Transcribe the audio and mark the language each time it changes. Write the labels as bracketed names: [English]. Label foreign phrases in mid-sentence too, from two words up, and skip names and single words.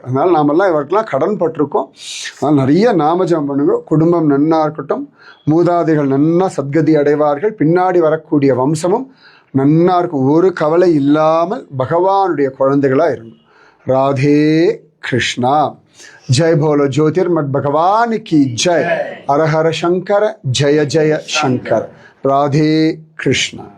[Tamil] அதனால் நாமெல்லாம் இவருக்கெல்லாம் கடன் பட்டிருக்கோம். அதனால் நிறைய நாமஜபம் பண்ணுங்க. குடும்பம் நன்னா இருக்கட்டும், மூதாதைகள் நன்னா சத்கதி அடைவார்கள், பின்னாடி வரக்கூடிய வம்சமும் நன்னா இருக்கும். ஒரு கவலை இல்லாமல் பகவானுடைய குழந்தைகளாக இருக்கும். ராதே கிருஷ்ணா. [Hindi] जय बोलो ज्योतिर्मठ भगवान की जय. हर हर शंकर जय जय शंकर. राधे कृष्ण.